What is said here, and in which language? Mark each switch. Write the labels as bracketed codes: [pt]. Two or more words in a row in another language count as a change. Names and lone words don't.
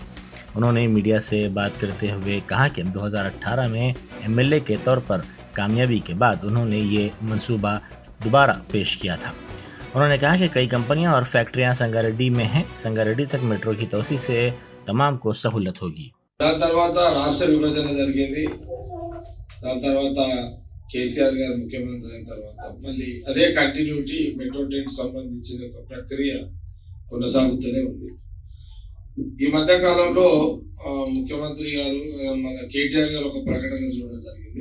[ur] انہوں نے میڈیا سے بات کرتے ہوئے کہا کہ 2018 میں MLA کے طور پر کامیابی کے بعد انہوں نے یہ منصوبہ دوبارہ پیش کیا تھا۔ انہوں نے کہا کہ کئی کمپنیاں اور فیکٹریاں سنگا ریڈی میں ہیں۔ سنگا ریڈی تک میٹرو کی توسیع سے تمام کو سہولت ہوگی۔ [te] దాని తర్వాత రాష్ట్ర విభజన జరిగింది। దాని తర్వాత కేసీఆర్ గారు ముఖ్యమంత్రి అయిన తర్వాత మళ్ళీ అదే [en] continuity metro train [te] సంబంధించిన ఒక ప్రక్రియ కొనసాగుతూనే ఉంది। ఈ మధ్య కాలంలో ముఖ్యమంత్రి గారు మన కేటీఆర్ గారు ఒక ప్రకటన చూడడం జరిగింది।